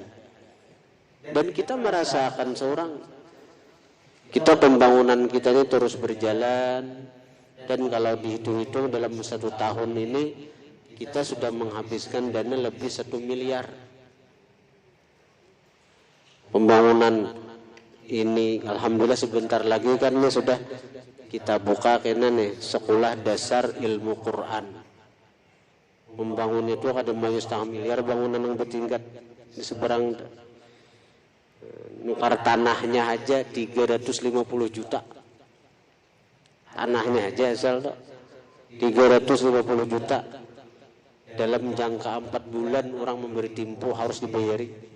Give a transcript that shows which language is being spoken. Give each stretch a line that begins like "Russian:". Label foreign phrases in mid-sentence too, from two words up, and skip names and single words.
Indonesian: Dan kita merasakan seorang kita pembangunan kita ini terus berjalan, dan kalau dihitung-hitung dalam 1 tahun ini kita sudah menghabiskan dana lebih 1 miliar. Pembangunan ini alhamdulillah sebentar lagi kan ini sudah kita buka kena nih sekolah dasar ilmu Quran. Membangun itu ada mau 1,5 miliar bangunan yang bertingkat di seberang. Nukar tanahnya aja 350 juta. Tanahnya aja asal tuh 350 juta. Dalam jangka 4 bulan orang memberi tempo harus dibayari.